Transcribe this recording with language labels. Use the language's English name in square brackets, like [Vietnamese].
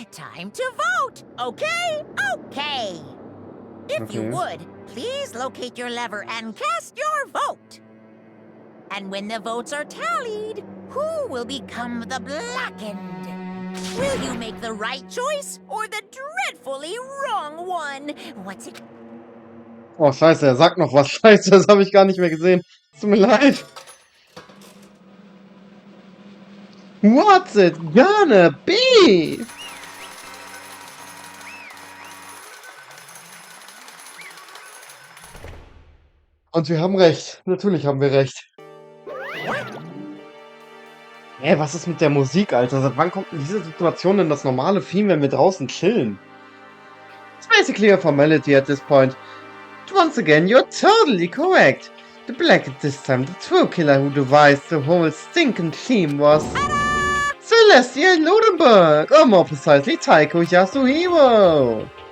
[English] Time to vote, okay? Okay. If you would, please locate your lever and cast your vote. And when the votes are tallied, who will become the blackened? Will you make the right choice or the dreadfully wrong one? What's it? [German] Oh, scheiße, er sagt noch was. Scheiße, das habe ich gar nicht mehr gesehen. Tut mir leid. [English] What's it gonna be? [German] Und wir haben recht. Natürlich haben wir recht. Ey, was ist mit der Musik, Alter? Seit wann kommt in diese Situation denn das normale Theme, wenn wir draußen chillen? [English] It's basically a formality at this point. Once again, you're totally correct. The black at this time, the true killer who devised the whole stinking theme was... Celestia Ludenberg! Or more precisely, Taiko Yasuhiro!